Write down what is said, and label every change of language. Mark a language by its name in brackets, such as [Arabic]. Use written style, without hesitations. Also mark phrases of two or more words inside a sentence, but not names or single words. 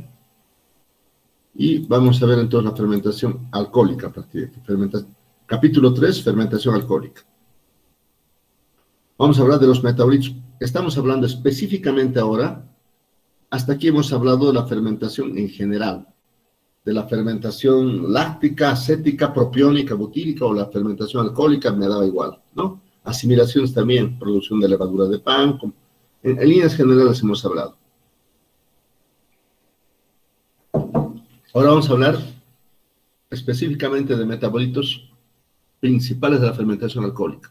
[Spanish] Y vamos a ver entonces la fermentación alcohólica a partir de aquí. Capítulo 3, fermentación alcohólica. Vamos a hablar de los metabolitos. Estamos hablando específicamente ahora hasta aquí hemos hablado de la fermentación en general, de la fermentación láctica, acética, propiónica, butírica o la fermentación alcohólica, me daba igual, ¿no? Asimilaciones también, producción de levadura de pan, en líneas generales hemos hablado. Ahora vamos a hablar específicamente de metabolitos principales de la fermentación alcohólica.